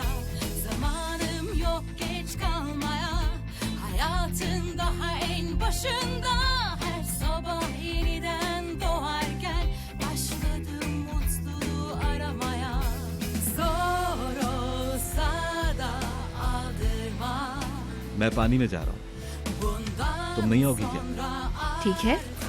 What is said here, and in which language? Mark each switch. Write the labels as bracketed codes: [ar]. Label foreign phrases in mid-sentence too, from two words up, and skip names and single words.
[tr] Zamanım yok geç kalmaya, hayatın daha en başında. Her sabah yeniden doğarken başladım mutluluğu aramaya. Zor olsa da aldırma. [hi] मैं पानी में जा रहा हूँ, तुम नहीं आओगी क्या? ठीक है।